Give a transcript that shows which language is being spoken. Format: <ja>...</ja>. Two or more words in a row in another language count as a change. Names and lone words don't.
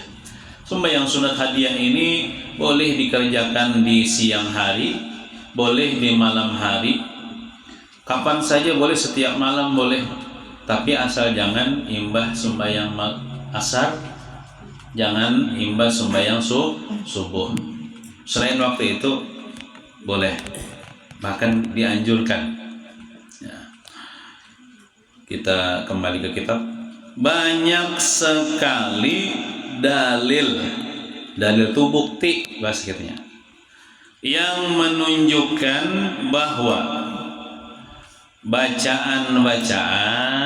<id>Sembahyang sunat hadiah ini boleh dikerjakan di siang hari, boleh di malam hari, kapan saja boleh, setiap malam boleh. Tapi asal jangan imbah sembahyang asar, jangan imbah sembahyang subuh. Selain waktu itu boleh, bahkan dianjurkan. Ya. Kita kembali ke kitab. Banyak sekali dalil itu bukti bahasa kitanya yang menunjukkan bahwa bacaan-bacaan,</id>